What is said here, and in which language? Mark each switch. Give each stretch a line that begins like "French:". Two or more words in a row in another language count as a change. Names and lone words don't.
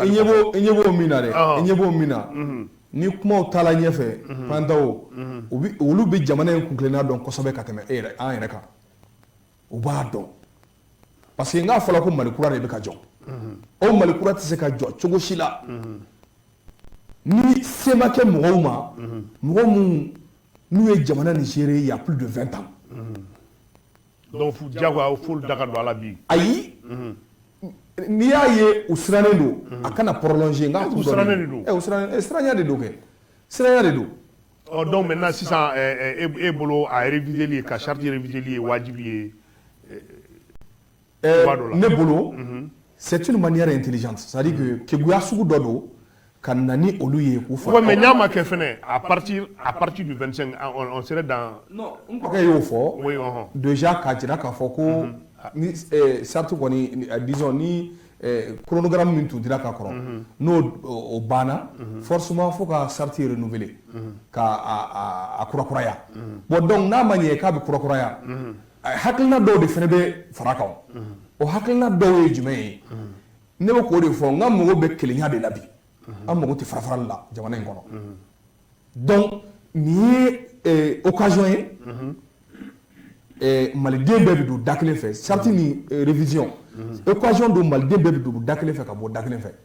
Bambara: i ɲɛ b'o min na dɛ i ɲɛ b'o min na ni kumaw taala ɲɛfɛ Payantao olu bɛ jamana in kunkilenna dɔn kosɛbɛ ka tɛmɛ an yɛrɛ kan u b'a dɔn
French: parce que
Bambara: n k'a fɔla ko Mali kura de bɛ ka jɔ o Mali kura tɛ se ka jɔ cogo si la ni se ma kɛ mɔgɔw ma mɔgɔ minnu n'u ye jamana nin gérer
French: il y a plus de 20 ans
Bambara: donc diyagoya f'olu da ka don a la bi ayi n'i y'a ye u sirannen don a kana prolonger n k'a u sirannen de don siranya de don kɛ siranya de don
French: donc maintenant
Bambara: sisan e bolo a réviseli ye ka charte réviseli ye wajibi ye ne bolo
French: c'est une manière intelligente c'est-à-dire que
Bambara: keguya sugu dɔ don ka na ni olu ye k'u fara
French: mais
Bambara: n'a ma kɛ fɛnɛ
French: à partir du 25 on serait dans
Bambara: non n kɔrɔkɛ y'o fɔ
French: oui
Bambara: déjà k'a jira k'a fɔ ko ni charte kɔni disons ni chronogramme min tun dira ka kɔrɔ n'o o banna forcément fo ka charte renouveler ka a kurakuraya bon donc n'a ma ɲɛ k'a bɛ kurakuraya hakilina dɔw de fana bɛ fara kan o hakilina dɔw ye jumɛn ye ne bɛ k'o de fɔ n ka mago bɛ kelenya de la bi an mago tɛ farafarali la jamana in kɔnɔ donc nin ye occasion ye maliden bɛɛ bɛ don da kelen fɛ charte ni révision occasion don maliden bɛɛ bɛ don da kelen fɛ ka bɔ da kelen fɛ